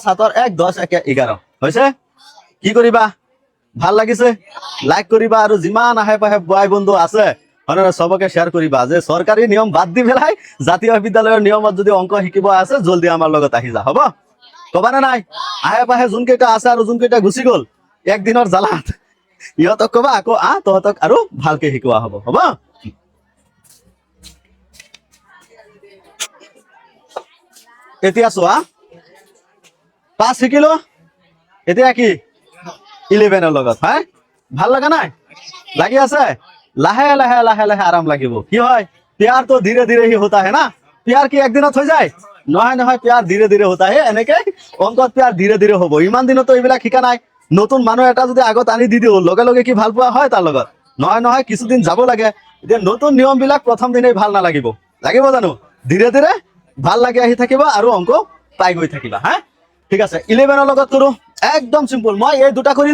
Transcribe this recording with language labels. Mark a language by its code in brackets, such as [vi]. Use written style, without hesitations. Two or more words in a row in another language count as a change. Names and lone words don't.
[as] 7 1 10 1 11 হৈছে কি কৰিবা ভাল লাগিছে লাইক কৰিবা আৰু যিমান আহে পাহে বয় বন্ধু আছে হয়নে সবকে শেয়ার কৰিবা যে সরকারি নিয়ম বাদ দি পেলাই জাতীয় বিদ্যালয়ৰ নিয়মত যদি অংক শিকিব আছে জলদি আমাৰ লগত আহি যা হ'ব কবা না নাই আহে পাহে যোন কেইটা আছে আৰু যোন কেইটা গুচি গল একদিনৰ জালাত ইহঁতক কবা আকৌ তহঁতক আৰু ভালকে শিকোৱা হ'ব হ'ব এতিয়া চোৱা 5 শিকিলো এতিয়া কি 11 এর লগত হ্যাঁ ভাল লাগা নাই লাগি আছে লাহে লাহে লাহে লাহে আরাম লাগিব কি হয় [hi] प्यार तो धीरे धीरे ही होता है ना प्यार की एक [as] दिনত হৈ যায় নহয় নহয় [hi] प्यार धीरे धीरे होता है [as] এনেকে অঙ্কত [hi] प्यार धीरे धीरे [as] হ'ব ইমান দিনত তো এইবিলাক শিকা নাই নতুন মানুহ এটা যদি আগত আনি দি দিও লগে লগে কি ভাল পোৱা হয় তাৰ লগত নহয় নহয় কিছুদিন যাব লাগে এতিয়া নতুন নিয়ম বিলাক প্ৰথম দিনেই ভাল নালাগিব লাগিব জানো ধীরে ধীরে ভাল লাগি আহি থাকিব আৰু অঙ্ক পাই গৈ থাকিবা হ্যাঁ ঠিক আছে 11 এর লগত কৰো একদম সিম্পল মই এই দুটা কৰি